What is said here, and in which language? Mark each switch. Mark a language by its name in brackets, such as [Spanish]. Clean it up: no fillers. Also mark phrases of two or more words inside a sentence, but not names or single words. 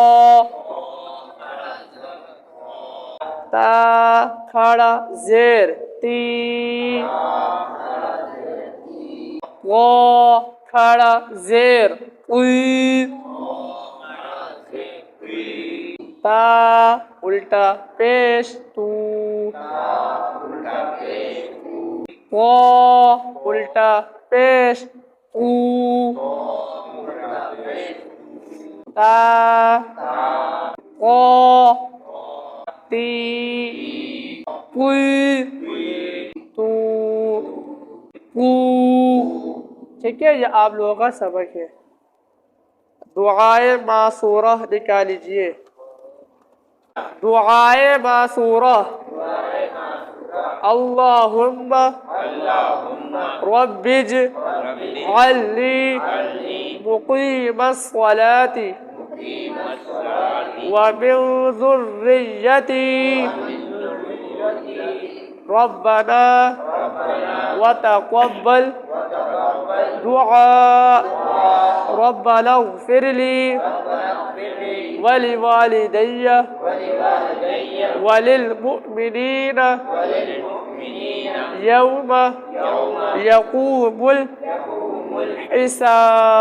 [Urdu] تا کھڑا زیر تی، قو کھڑا زیر قوی، تا الٹا پیش تو، قو الٹا پیش قو، تا قو تی قوی تو قو، ٹھیک ہے؟ یہ آپ لوگوں کا سبق ہے۔ دعائے معصورہ نکال لیجئے۔ دعائے معصورہ، [Arabic] اللہم رب اجعلنی مقیم الصلاة ومن ذریتی ربنا وتقبل دعاء ربنا اغفر لي ولوالدي وللمؤمنين يوم يقوم الحساب۔